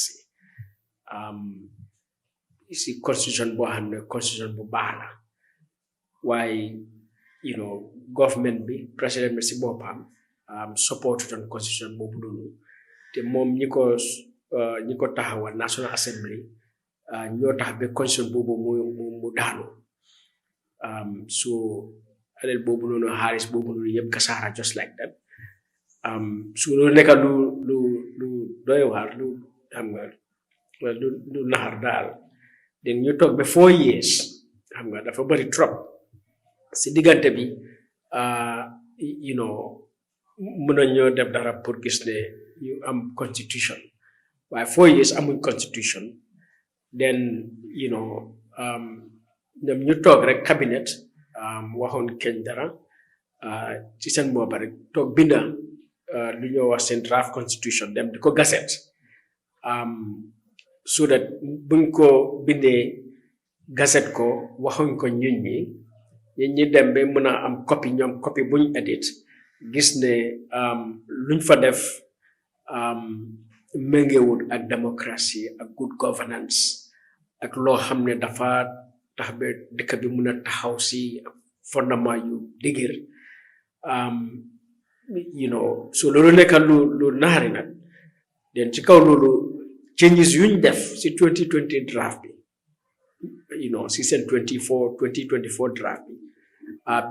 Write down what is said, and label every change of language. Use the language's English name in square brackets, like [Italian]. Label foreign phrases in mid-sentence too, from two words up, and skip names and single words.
[Wolof] si constitution boo xam ne constitution bu baax la waaye government bi président bi si boppam support on constitution boobu noonu te moom ñi ko taxawal [English] National Assembly [Wolof] ñoo tax ba constitution boobu mu daanu so alal boobu noonu xaalis boobu noonu yëpp kasaara [English] just like that [Wolof] su loolu nekka lu doy waar lu xam nga lu naxar daal den ñu toog ba 4 years xam nga dafa bari trop si diggante bi mën nañoo def dara pour gis ne ñu am constitution waaye 4 years amuñ constitution then ñoom ñu toog rek cabinet waxoon keñ dara ci seen booba rek toog binda lu ñoo wax seen [English] draft constitution [Wolof] dem di ko gazette [English] so that [Wolof] buñ ko bindee gazette ko waxuñ ko ñun ñi dem ba mën a am copie ñoom copie buñ edit gis ne luñ fa def méngewul ak démocratie ak [English] good governance [Wolof] ak loo xam ne dafa tax ba dëkk bi mun a taxaw si fondement yu dëgër so loolu nekk lu naari nag den ci kaw loolu changes yuñ def si 2020 draft bi si seen 2024 draft bi ba